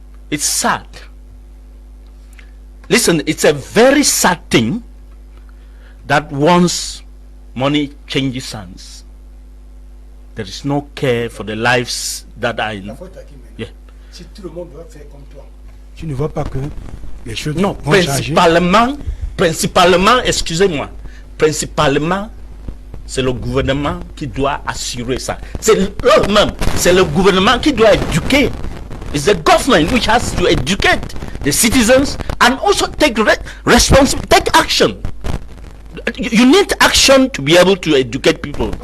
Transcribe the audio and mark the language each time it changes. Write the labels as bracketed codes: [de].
[en] It's sad. Listen, it's a very sad thing that once money changes hands, there is no care for the lives that are in. Yeah. [fr] Si tout le monde doit faire comme toi, tu ne vois pas que les choses non, vont changer. Principalement, excusez-moi, principalement, c'est le gouvernement qui doit assurer ça. C'est le gouvernement qui doit éduquer. [en] It's the government which has to educate the citizens and also take take action. You need action to be able to educate people.